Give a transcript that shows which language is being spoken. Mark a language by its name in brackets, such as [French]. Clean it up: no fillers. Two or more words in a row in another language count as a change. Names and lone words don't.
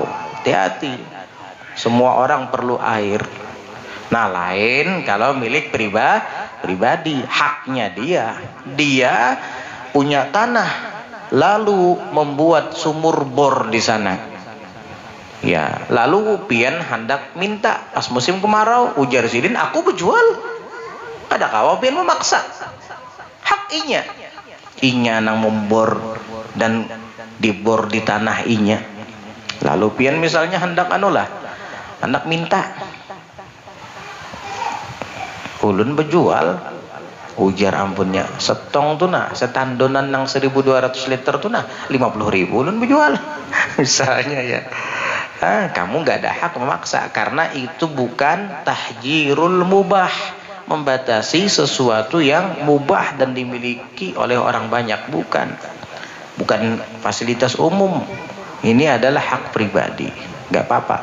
[Indonesian] Hati-hati, semua orang perlu air. Nah, lain kalau milik pribadi, haknya dia punya tanah lalu membuat sumur bor di sana. Ya, [Banjar] lalu pian hendak minta pas musim kemarau, ujar sidin, aku berjual. Ada kawa pian memaksa. Hak inya. Inya nang membor dan dibor di tanah inya. Lalu pian misalnya hendak hendak minta. Ulun berjual, ujar ampunnya, setong tuna, setandonan nang 1.200 liter tuna, 50.000 ulun berjual. [Indonesian] Misalnya ya. Kamu nggak ada hak memaksa, karena itu bukan [Arabic] تحجير المباح, [Indonesian] membatasi sesuatu yang mubah dan dimiliki oleh orang banyak, bukan fasilitas umum. Ini adalah hak pribadi, nggak apa-apa.